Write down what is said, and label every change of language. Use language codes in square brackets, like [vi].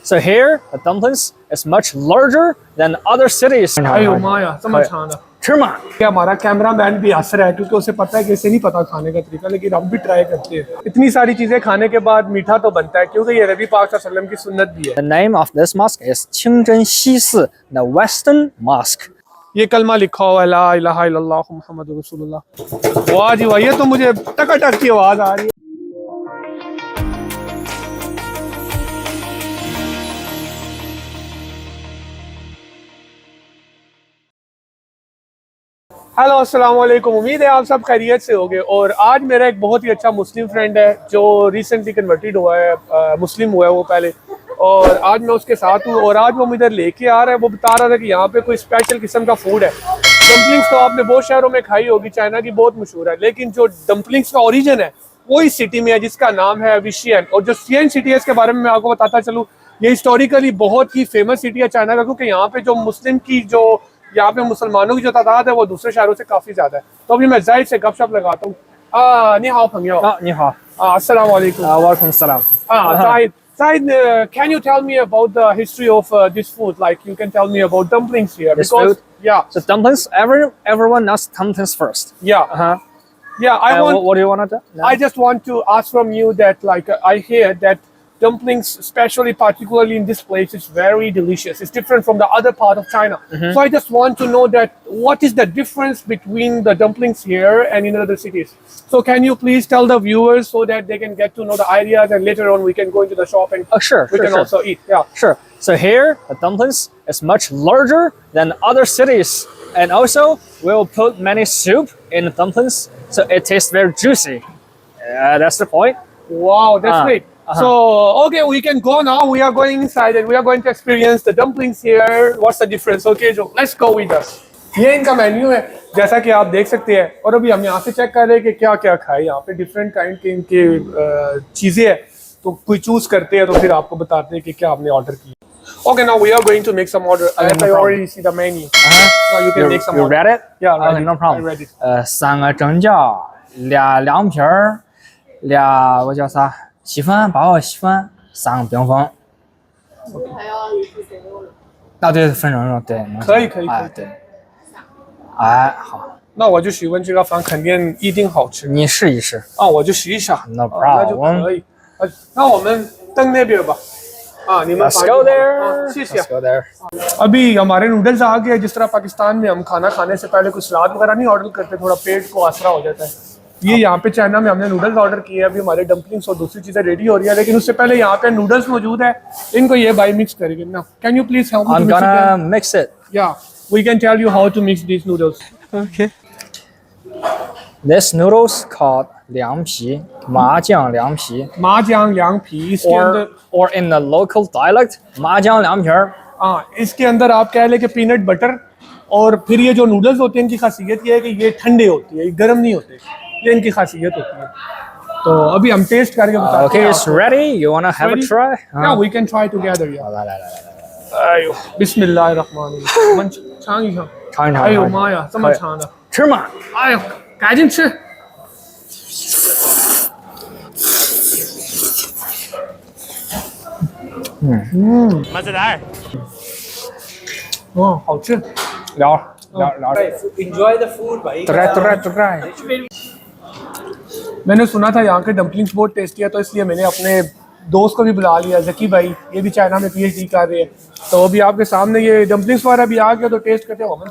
[en] So here, the dumplings is much larger than other cities. [zh] 哎呦妈呀，这么长的！吃嘛？ [hi] हमारा cameraman भी हंस रहा है क्योंकि उसे पता है कि इसे नहीं पता खाने का तरीका, लेकिन हम भी ट्राई करते हैं। इतनी सारी चीजें खाने के बाद मीठा तो बनता है क्योंकि ये नबी पाक सल्लल्लाहु अलैहि वसल्लम की सुन्नत भी है। [en] The name of this mosque is 清真西寺, the Western Mosque. [hi] ये कलमा लिखा हुआ है ला इलाहा इल्लल्लाह मुहम्मदुर रसूलुल्लाह। वाह जी वाह, ये तो मुझे टकाटक की आवाज आ रही है। हेलो अस्सलाम वालेकुम, उम्मीद है आप सब खैरियत से होंगे। और आज मेरा एक बहुत ही अच्छा मुस्लिम फ्रेंड है जो रिसेंटली कन्वर्टेड हुआ है, मुस्लिम हुआ है वो पहले, और आज मैं उसके साथ हूँ। और आज वो मुझे लेके आ रहा है, वो बता रहा था कि यहाँ पे कोई स्पेशल किस्म का फूड है। डम्पलिंग्स तो आपने बहुत शहरों में खाई होगी, चाइना की बहुत मशहूर है, लेकिन जो डम्पलिंग्स का ओरिजिन है वो इस सिटी में है जिसका नाम है अभी शियन। और जो शियन सिटी है इसके बारे में मैं आपको बताता चलूँ, ये हिस्टोरिकली बहुत ही फेमस सिटी है चाइना का, क्योंकि यहाँ पे जो मुस्लिम की जो यहाँ पे मुसलमानों की जो तादाद है वो दूसरे शहरों से काफी ज्यादा है। तो अभी मैं जाहिर से गपशप लगाता हूँ। [zh] नी हाओ भंगियो। नी हाओ। [hi] अस्सलाम वालेकुम। वालेकुम सलाम। [en] Zahid, can you tell me about the history of this food? Like you can tell me about dumplings here. This because, food? Yeah. So dumplings, everyone knows dumplings first. Yeah. Yeah, what do you want to do? I just want to ask from you that, like, I hear that dumplings, especially particularly in this place, is very delicious. It's different from the other part of China. So I just want to know that what is the difference between the dumplings here and in other cities. So can you please tell the viewers so that they can get to know the ideas, and later on we can go into the shop and we can also eat. Yeah, sure. So here the dumplings is much larger than other cities, and also we'll put many soup in the dumplings, so it tastes very juicy. That's the point. Wow, that's great. So, okay, we can go now. We are going inside and we are going to experience the dumplings here. What's the difference? Okay, so let's go with us. [hi] ये इनका menu है जैसा कि आप देख सकते हैं, और अभी हम यहाँ से चेक कर रहे हैं कि क्या क्या खाए। यहाँ पे डिफरेंट काइंड के इनके चीज़ें हैं, तो कोई चूज करते हैं तो फिर आपको बताते हैं कि क्या आपने ऑर्डर किया। [en] Okay, now we are going to make some order. I already see the menu. Now you can make some order. You read it? Yeah, okay, no problem. I read it. [zh] 3个蒸饺，俩凉皮儿，俩我叫啥？稀饭，8个稀饭，3个冰粉。还要一份粉肉。啊，对，粉肉对。可以。对。哎，好。那我就喜欢这个饭，肯定一定好吃。你试一试。啊，我就试一下。 [en] No problem。 [zh] 那就可以。那我们登那边吧。你们 [en] Let's go there。 [zh] 谢谢。 [en] Let's go there。 [hi] अभी हमारे noodles आ गए। जिस तरह पाकिस्तान में हम खाना खाने से पहले कुछ सलाद वगैरह नहीं ऑर्डर करते, थोड़ा पेट को आसरा हो जाता है। ये यहाँ पे चाइना में हमने नूडल्स ऑर्डर किए हैं। अभी हमारे डम्पलिंग्स और दूसरी चीजें रेडी हो रही है, लेकिन उससे पहले यहाँ पे नूडल्स मौजूद है। इनको ये भाई मिक्स करेंगे ना। [en] Can you please help me? I'm gonna mix it. Yeah, we can tell you how to mix these noodles. Okay. This noodles called 凉皮, 麻酱凉皮. [hi] 麻酱凉皮 इसके अंदर, [en] or in the local dialect 麻酱凉皮儿. [hi] इसके अंदर आप कह ले कि पीनट बटर। और फिर ये जो नूडल्स होते हैं इनकी खासियत ये है कि ये ठंडे होते हैं, ये गर्म नहीं होते। ये इनकी खासियत होती है। तो अभी हम टेस्ट करके बताते हैं। [en] Okay, it's ready. You wanna have a try? Yeah, we can try together. [zh] Yeah. 哎呦，bismillahirrahmanirrahim。尝一尝。尝一尝。哎呦妈呀，这么长的。吃嘛。哎呦，赶紧吃。马自达。哦，好吃。聊。 [en] Enjoy the food, bhai. try。 [hi] मैंने सुना था यहाँ के डम्पलिंग्स बहुत टेस्टी है, तो इसलिए मैंने अपने दोस्त को भी बुला लिया, जकी भाई। ये भी चाइना में PhD कर रहे हैं, तो अभी आपके सामने ये डम्पलिंग्स वगैरह भी आ गया, तो टेस्ट करते हैं।